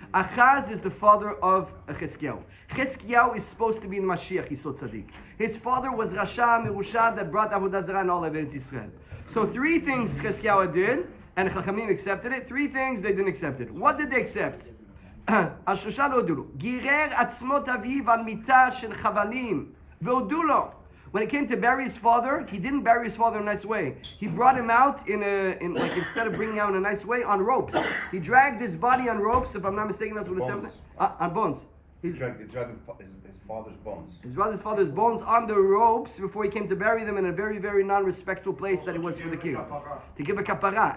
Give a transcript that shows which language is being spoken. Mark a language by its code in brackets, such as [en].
[en] Achaz is the father of Cheskiyahu. Cheskiyahu is supposed to be the Mashiach, he's so tzaddik. His father was Rasha Mirusha that brought Avodah Zarah and all of Eretz Yisrael. So 3 things Cheskiyahu did, and Chachamim accepted it. 3 things they didn't accept it. What did they accept? [he] על שלושה לא הודו לו. גירר עצמות אביו על מיטה של חבלים והודו לו. [en] When it came to bury his father, he didn't bury his father in a nice way. He brought him out in like instead of bringing out in a nice way, on ropes. He dragged his body on ropes, if I'm not mistaken, that's what it said. On bones. He dragged his father's bones. His father's bones on the ropes before he came to bury them in a very, very non-respectful place that it was for the king. To give a kapara.